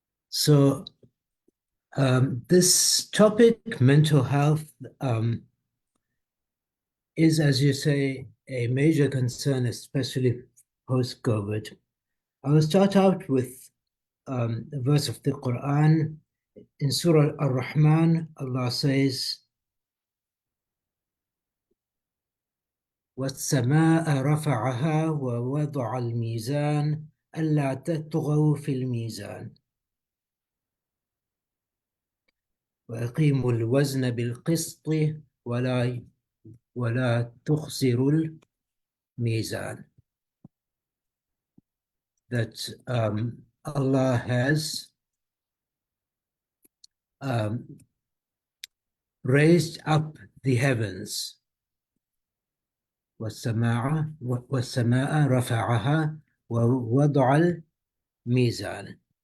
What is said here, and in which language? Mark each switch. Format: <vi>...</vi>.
<en>So this topic, mental health, is, as you say, a major concern, especially post-COVID. I will start out with a verse of the Quran. In Surah Ar-Rahman, Allah says,</en> <ar>وَالسَّمَاءَ رَفَعَهَا وَوَضَعَ الْمِيزَانَ أَلَّا تَطْغَوْا فِي الْمِيزَانِ وَأَقِيمُوا الْوَزْنَ بِالْقِسْطِ وَلَا تُخْسِرُوا الْمِيزَانَ.</ar> <en>That Allah has raised up the heavens.</en> <ar>وَالسَّمَاءَ رَفَعَهَا وَوَضَعَ الْمِيزَانَ.</ar>